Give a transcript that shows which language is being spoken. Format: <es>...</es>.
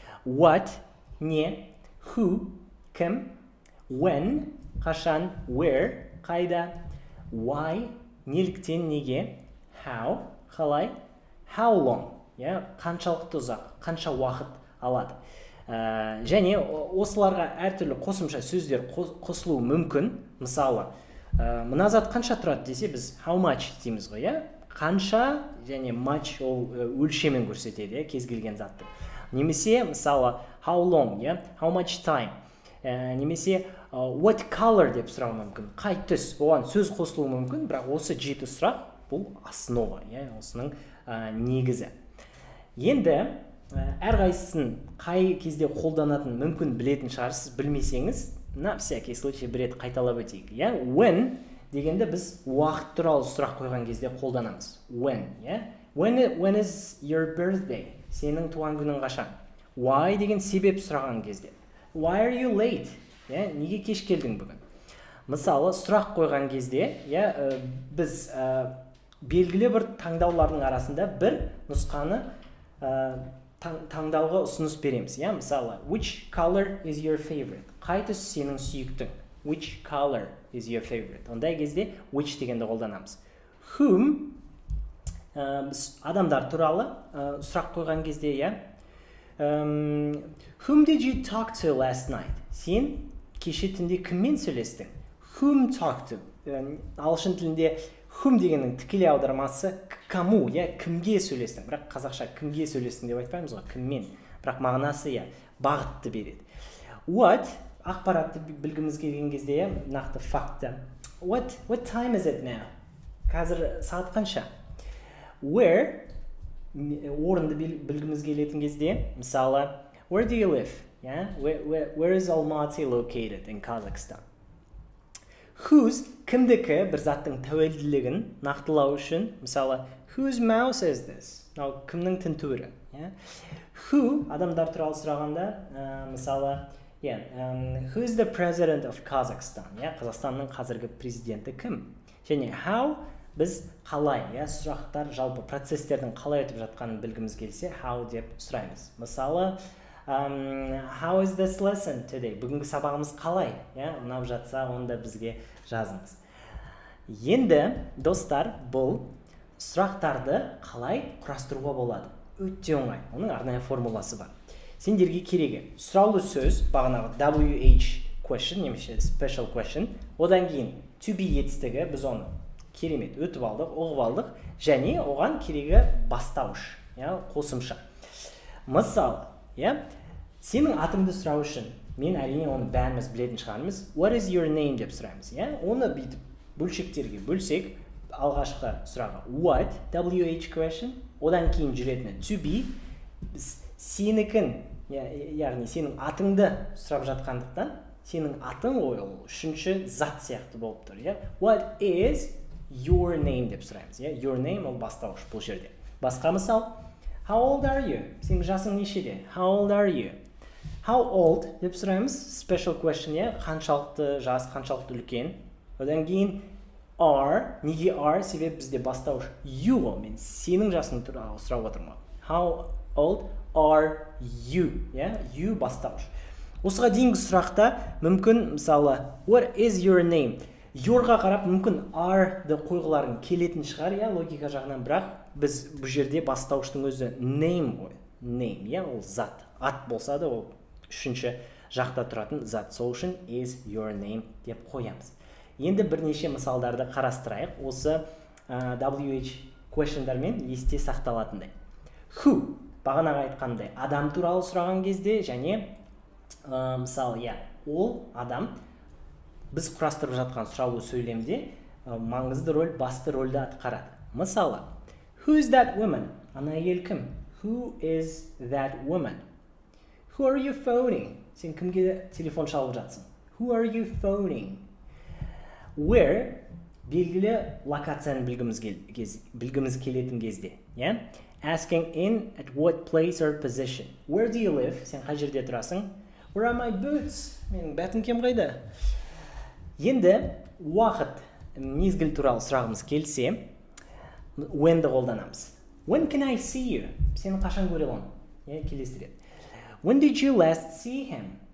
<kk>What, не, who, кім, when, қашан, where, қайда, why, неліктен, неге, how, қалай,</kk> <en>how long,</en> <kk>қаншалықты ұзақ, қанша уақыт алады. Және осыларға әртүрлі қосымша сөздер қосылуы мүмкін. Мысалы, мына зат қанша тұрады десе, біз</kk> <en>how much</en> <kk>дейміз ғой, қанша және much ол өлшемін көрсетеді, кез келген затты. Немесе, мысалы,</kk> <en>how long, how much time.</en> <kk>Немесе</kk> <en>what color</en> <kk>деп сұрау мүмкін. Қай түс? Оған сөз қосылуы мүмкін, бірақ осы жеті сұрақ бұл основа, осының негізі. Енді әрқайсысын қай кезде қолданатын мүмкін білетін шығарсыз, білмесеңіз,</kk> <ru>на всякий случай</ru> <kk>бір рет қайталап өтейік. When дегенде біз уақыт туралы сұрақ қойған кезде қолданамыз.</kk> <en>When, when is your birthday?</en> <kk>Сенің туған күнің қашан? Why деген себеп сұраған кезде.</kk> <en>Why are you late?</en> <kk>Неге кеш келдің бүгін? Мысалы, сұрақ қойған кезде, біз белгілі бір таңдаулардың арасында бір нұсқаны таңдауға ұсыныс береміз. Мысалы,</kk> <en>which color is your favorite?</en> <kk>Қай түс сенің сүйіктің?</kk> <en>Which color is your favorite?</en> <kk>Ондай кезде which дегенді қолданамыз.</kk> <en>Whom,</en> <kk>адамдар туралы сұрақ қойған кезде,</kk> <en>whom did you talk to last night?</en> <kk>Сен кеше түнде кіммен сөйлестің?</kk> <en>Whom talk to?</en> <kk>Ағылшын тілінде whom дегеннің тікелей аудармасы кому, кімге сөйлестің. Бірақ қазақша кімге сөйлестің деп айтпаймыз ғой, кіммен. Бірақ мағынасы бағытты береді. What, ақпаратты білгіміз келген кезде, нақты факты.</kk> <en>What time is it now?</en> <kk>Қазір сағат қанша? Where, орынды білгіміз келетін кезде, мысалы,</kk> <en>where do you live? Where is Almaty located in Kazakhstan?</en> <kk>Whose, кімдікі бір заттың тәуелділігін нақтылау үшін, мысалы,</kk> <en>whose mouse is this?</en> <kk>Кімнің тінтуірі?</kk> <en>Who,</en> <kk>адамдар туралы сұрағанда, мысалы,</kk> <en>who is the president of Kazakhstan?</en> <kk>Қазақстанның қазіргі президенті кім? Және how, біз қалай, сұрақтар жалпы процестердің қалай өтіп жатқанын білгіміз келсе, how деп сұраймыз.</kk> <en>Мысалы, how is this lesson today?</en> <kk>Бүгінгі сабағымыз қалай? Ұнап жатса, онда бізге жазыңыз. Енді, достар, бұл сұрақтарды қалай құрастыруға болады? Өте оңай. Оның арнайы формуласы бар. Сендерге керегі сұраулы сөз, бағанағы WH question, немесе special question, одан кейін to be етістігі, біз оны керемет өтіп алдық, оғып алдық, және оған керегі бастауыш, қосымша. Мысалы, Сенің атыңды сұрау үшін мен әрине оны бәріміз білетін шығармыз.</kk> <en>What is your name</en> <kk>деп сұраймыз. Оны бүйтіп бөлшектерге бөлсек, алғашқы сұраға what, WH question, одан кейін жүретіні to be, сенікін, яғни сенің атыңды сұрап жатқандықтан, сенің атың ол үшінші зат сияқты болып тұр.</kk> <en>What is your name</en> <kk>деп сұраймыз. Your name ол бастауыш бұл жерде.</kk> <en>Басқа мысал, how old are you?</en> <kk>Сенің жасың нешеде?</kk> <en>How old are you?</en> <kk>How old деп сұраймыз. Special question, қаншалықты жас, қаншалықты үлкен. Одан кейін are, неге are? Себебі бізде бастауыш you, мен сенің жасың туралы сұрап отырмын.</kk> <en>How old are you?</en> <kk>You бастауыш. Осыға дейінгі сұрақта мүмкін мысалы</kk> <en>what is your name?</en> <kk>Yourға қарап мүмкін are-ды қойғыларың келетін шығар, логика жағынан, бірақ біз бұл жерде бастауыштың өзі name ғой. Name, ол зат. Ат болса да ол үшінші жақта тұратын зат. Сол үшін</kk> <en>is your name</en> <kk>деп қоямыз. Енді бірнеше мысалдарды қарастырайық. Осы WH questionдармен есте сақталатындай. Who, бағанағы айтқандай, адам туралы сұраған кезде және мысалы, ол адам біз құрастырып жатқан сұраулы сөйлемде маңызды рөл, басты рөлді атқарады. Мысалы,</kk> <en>who is that woman?</en> <kk>Ана әйел кім?</kk> <en>Who is that woman? Who are you phoning?</en> <kk>Сен кімге телефон шалып жатсың?</kk> <en>Who are you phoning?</en> <kk>Where белгілі локацияны білгіміз келетін кезде.</kk> <en>Asking in at what place or position. Where do you live?</en> <kk>Сен қай жерде тұрасың?</kk> <en>Where are my boots?</en> <kk>Менің бәтіңкем қайда? Енді уақыт, мезгіл туралы сұрағымыз келсе, when'ді қолданамыз.</kk> <en>When can I see you?</en> <kk>Сені қашан көре аламын? Келесі рет.</kk> <en>When did you last see him?</en>